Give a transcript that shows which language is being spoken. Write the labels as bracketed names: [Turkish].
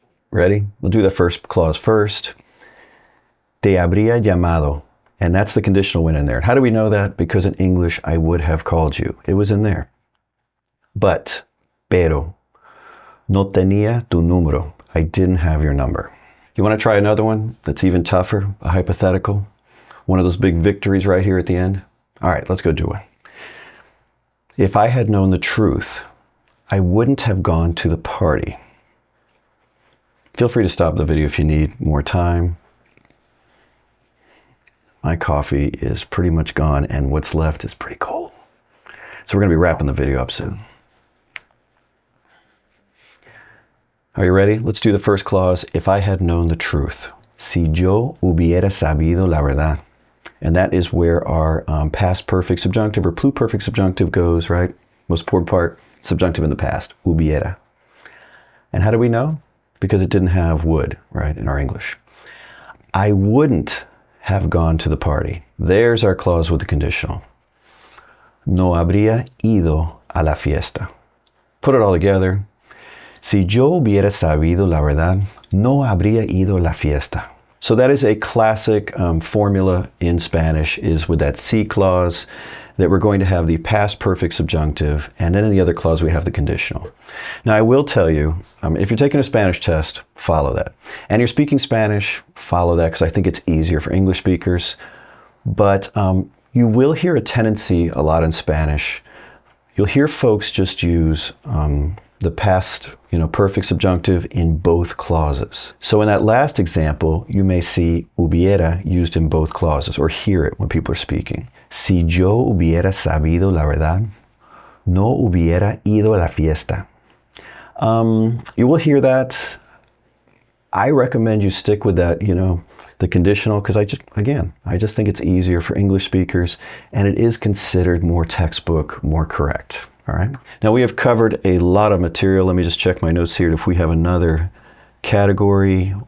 [English] Ready? We'll do the first clause first. [Spanish] Te habría llamado. [English] And that's the conditional when in there. How do we know that? Because in English, I would have called you. It was in there. [Spanish] But, pero, no tenía tu número. [English] I didn't have your number. You want to try another one that's even tougher, a hypothetical? One of those big victories right here at the end? All right, let's go do it. If I had known the truth, I wouldn't have gone to the party. Feel free to stop the video if you need more time. My coffee is pretty much gone, and what's left is pretty cold. So we're going to be wrapping the video up soon. Are you ready? Let's do the first clause. If I had known the truth. [Spanish] Si yo hubiera sabido la verdad. [English] And that is where our past perfect subjunctive or pluperfect subjunctive goes, right? Most important part, subjunctive in the past, hubiera. And how do we know? Because it didn't have would, right, in our English. I wouldn't have gone to the party. There's our clause with the conditional. [Spanish] No habría ido a la fiesta. [English] Put it all together. [Spanish] Si yo hubiera sabido la verdad, no habría ido a la fiesta. [English] So that is a classic formula in Spanish, is with that si clause. that we're going to have the past perfect subjunctive, and then in the other clause we have the conditional. Now I will tell you, if you're taking a Spanish test, follow that. And you're speaking Spanish, follow that, because I think it's easier for English speakers. But you will hear a tendency a lot in Spanish. You'll hear folks just use the past, perfect subjunctive in both clauses. So in that last example, you may see hubiera used in both clauses, or hear it when people are speaking. [Spanish] Si yo hubiera sabido la verdad, no hubiera ido a la fiesta. [English] You will hear that. I recommend you stick with that, the conditional, because I just think it's easier for English speakers, and it is considered more textbook, more correct. All right. Now we have covered a lot of material. Let me just check my notes here if we have another category.